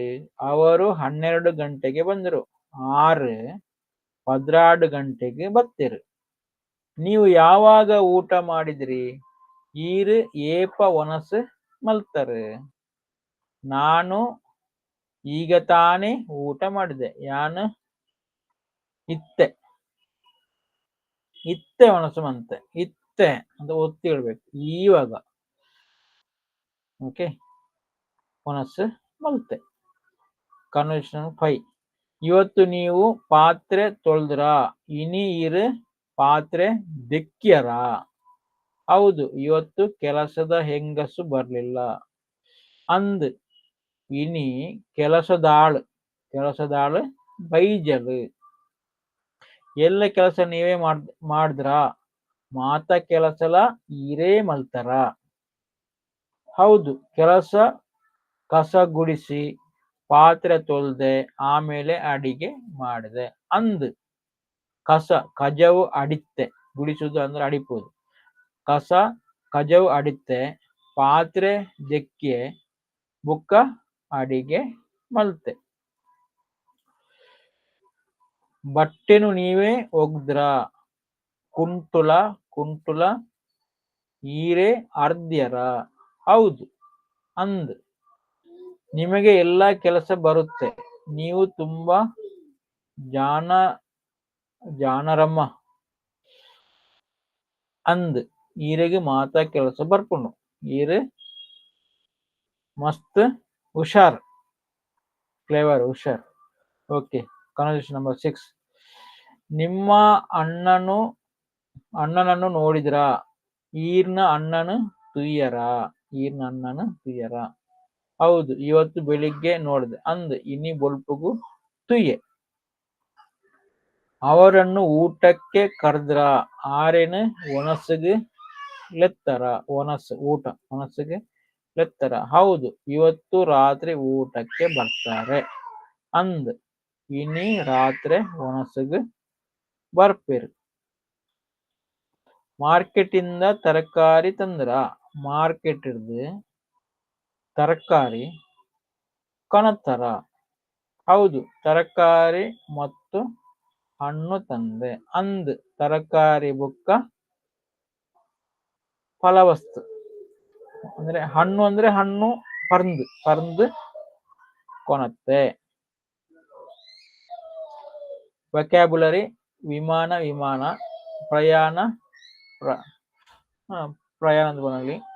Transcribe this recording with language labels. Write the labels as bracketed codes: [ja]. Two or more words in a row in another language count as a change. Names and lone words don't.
[kn] ಅವರು 12 ಗಂಟೆಗೆ ಬಂದರು. [tcy] 6:16 ಗಂಟೆಗೆ ಬತ್ತಿರು. [kn] ನೀವು ಯಾವಾಗ ಊಟ ಮಾಡಿದ್ರಿ? [tcy] ಈರು ಏಪ ಒನಸು ಮಲ್ತಾರೆ. [kn] ನಾನು ಈಗ ತಾನೇ ಊಟ ಮಾಡಿದೆ. [tcy] ಯಾನು ಇತ್ತೆ ಒಣಸು ಮಂತೆ. [kn] ಇತ್ತೆ ಅಂತ ಒತ್ತಿ ಹೇಳ್ಬೇಕು ಇವಾಗ. ಓಕೆ. [tcy] ಒನಸು ಮಲ್ತೆ. ಕನ್ವರ್ಸೇಷನ್ 5. [kn] ಇವತ್ತು ನೀವು ಪಾತ್ರೆ ತೊಳ್ದ್ರ? [tcy] ಇನಿ ಇರು ಪಾತ್ರೆ ದಿಕ್ಕ್ಯರ? [kn] ಹೌದು ಇವತ್ತು ಕೆಲಸದ ಹೆಂಗಸು ಬರ್ಲಿಲ್ಲ. [tcy] ಅಂದ್ ಇನಿ ಕೆಲಸದಾಳು ಬೈಜಲು. [kn] ಎಲ್ಲ ಕೆಲಸ ನೀವೇ ಮಾಡಿದ್ರ? [tcy] ಮಾತ ಕೆಲಸಲ ಈರೇ ಮಲ್ತಾರ. [kn] ಹೌದು ಕಸ ಗುಡಿಸಿ ಪಾತ್ರೆ ತೊಳ್ದೆ ಆಮೇಲೆ ಅಡಿಗೆ ಮಾಡಿದೆ. [tcy] ಅಂದ್ ಕಜವು ಅಡಿತ್ತೆ. [kn] ಗುಡಿಸುವುದು ಅಂದ್ರೆ ಅಡಿಪುದು. [tcy] ಕಜವು ಅಡಿತ್ತೆ, ಪಾತ್ರೆ ದೆಕ್ಕೆ, ಬುಕ್ಕ ಅಡಿಗೆ ಮಲ್ತೆ. [kn] ಬಟ್ಟೆನು ನೀವೇ ಒಗ್ದ್ರ? [tcy] ಕುಂಟುಲ ಈರೇ ಅರ್ದ್ಯರ? [kn] ಹೌದು. ಅಂದ್ ನಿಮಗೆ ಎಲ್ಲ ಕೆಲಸ ಬರುತ್ತೆ. ನೀವು ತುಂಬಾ ಜಾಣರಮ್ಮ. [tcy] ಅಂದ್ ಈರೆಗೆ ಮಾತಾ ಕೆಲಸ ಬರ್ಪುಂಡು. ಈರು ಮಸ್ತ್ ಹುಷಾರ್, ಕ್ಲೇವರ್, ಹುಷಾರ್. [en] okay. conversation number 6. [kn] ನಿಮ್ಮ ಅಣ್ಣನನ್ನು ನೋಡಿದ್ರ? [tcy] ಈರ್ನ ಅಣ್ಣನು ತುಯ್ಯರ? [kn] ಹೌದು ಇವತ್ತು ಬೆಳಿಗ್ಗೆ ನೋಡಿದೆ. [tcy] ಅಂದ್ ಇನಿ ಬೊಲ್ಪುಗು ತುಯ್ಯೆ. [kn] ಅವರನ್ನು ಊಟಕ್ಕೆ ಕರ್ದ್ರ? [tcy] ಆರೇನು ಒನಸುಗೆ ಲೆತ್ತರ? ಒನಸುಗೆ ಲೆತ್ತರ? [kn] ಹೌದು ಇವತ್ತು ರಾತ್ರಿ ಊಟಕ್ಕೆ ಬರ್ತಾರೆ. [tcy] ಅಂದ್ ಇನಿ ರಾತ್ರಿ ಒನಸುಗೆ ಬರ್ಪೇರು. [kn] ಮಾರ್ಕೆಟಿಂದ ತರಕಾರಿ ತಂದ್ರ? [tcy] ಮಾರ್ಕೆಟ್ ಇರ್ದು ತರಕಾರಿ ಕಣತರ? [kn] ಹೌದು ತರಕಾರಿ ಮತ್ತು ಹಣ್ಣು ತಂದೆ. [tcy] ಅಂದ್ ತರಕಾರಿ ಬುಕ್ಕ ಫಲವಸ್ತು ಅಂದ್ರೆ ಹಣ್ಣು ಪರ್ಂದು ಕೊನತ್ತೆ. ವೊಕ್ಯಾಬ್ಯುಲರಿ: ವಿಮಾನ, ಪ್ರಯಾಣದ ಬನಲಿ.